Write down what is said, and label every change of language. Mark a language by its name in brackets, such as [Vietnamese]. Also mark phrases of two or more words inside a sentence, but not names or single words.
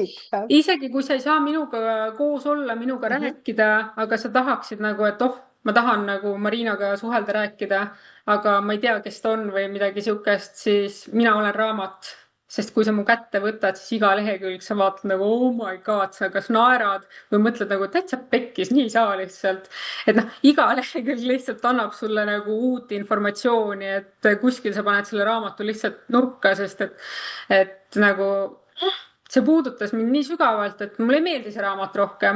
[Estonian] huvitav. isegi kui sa ei saa minuga koos olla, minuga Mhm. rääkida, aga sa tahaksid nagu, et ma tahan nagu Marinaga suhelda, rääkida, aga ma ei tea, kes ta on või midagi siukest, siis mina olen raamat. Sest kui sa mu kätte võtad, siis iga lehekülg sa vaatad nagu [English] oh my god, [Estonian] sa kas naerad või mõtled nagu täitsa pekkis, nii ei saa lihtsalt. Et noh, iga lehekülg lihtsalt annab sulle nagu uut informatsiooni, et kuskil sa paned selle raamatu lihtsalt nurka, sest et nagu see puudutas mind nii sügavalt, et mulle ei meeldi see raamat rohkem.